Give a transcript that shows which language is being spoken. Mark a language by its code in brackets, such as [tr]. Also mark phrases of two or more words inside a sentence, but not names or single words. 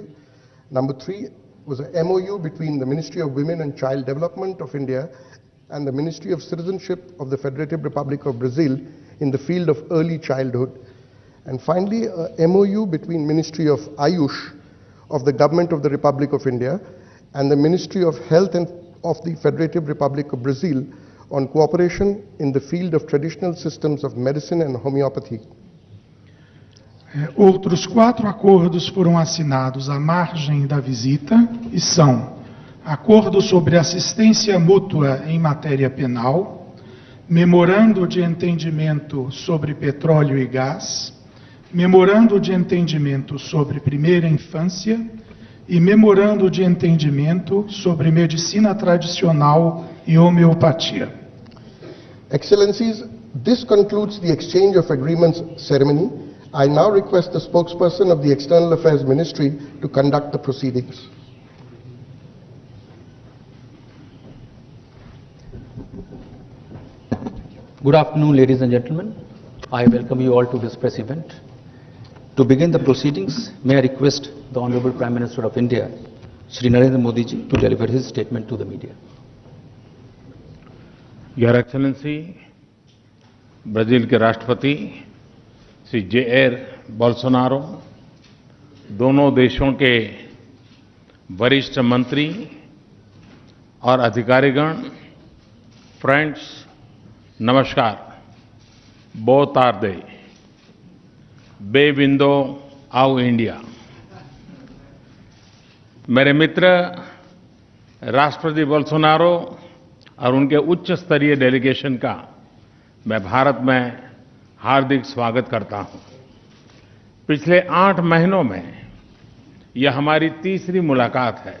[en] Number 3 was a MOU between the Ministry of Women and Child Development of India and the Ministry of Citizenship of the Federative Republic of Brazil in the field of early childhood. And finally, a MOU between Ministry of Ayush of the Government of the Republic of India and the Ministry of Health and of the Federative Republic of Brazil on cooperation in the field of traditional systems of medicine and homeopathy. [pt] Outros 4 acordos foram assinados à margem da visita e são: acordo sobre assistência mútua em matéria penal, memorando de entendimento sobre petróleo e gás, memorando de entendimento sobre primeira infância e memorando de entendimento sobre medicina tradicional e homeopatia. [en] Excellencies, this concludes the exchange of agreements ceremony. I now request the spokesperson of the External Affairs Ministry to conduct the proceedings. Good afternoon, ladies and gentlemen. I welcome you all to this press event. To begin the proceedings, may I request the Honorable Prime Minister of India, Shri Narendra Modi ji, to deliver his statement to the media. Your Excellency, [hi] ब्राजील के राष्ट्रपति श्री जेयर बोल्सोनारो, दोनों देशों के वरिष्ठ मंत्री और अधिकारीगण, फ्रेंड्स, नमस्कार. [pt] Boa tarde. Bem-vindo ao इंडिया. [hi] मेरे मित्र राष्ट्रपति बोल्सोनारो और उनके उच्च स्तरीय डेलीगेशन का मैं भारत में हार्दिक स्वागत करता हूं. पिछले 8 महीनों में यह हमारी तीसरी मुलाकात है.